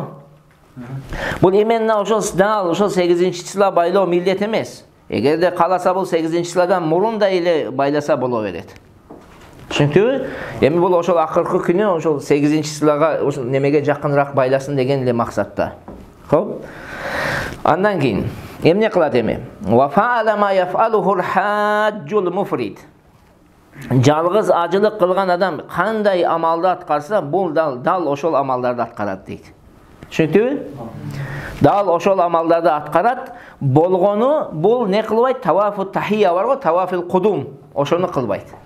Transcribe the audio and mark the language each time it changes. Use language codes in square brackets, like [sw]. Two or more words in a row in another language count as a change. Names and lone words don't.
[ky] Бул именно ошол 8-числа байлоо милдет эмес. Эгерде каласа бул 8-числадан мурун да эле байласа боло берет. Түшүнүктүбү? Эми бул ошол акыркы күнү ошол 8-числага ошол немеге жакыныраак байласын деген эле максатта. Хоп. Андан кийин эмне кылат эми? [ar] وفعل ما يفعله الحاج المفرد. [ky] Жалгыз ажылык кылган адам кандай амалды аткарса, бул дал ошол амалдарды аткарат дейт. Түшүнүктүбү? Дал ошол амалдарды аткарат. Болгону бул не кылбайт? [ar] طواف تحية [ky] бар го, [ar] طواف القدوم. [ky] Ошону кылбайт.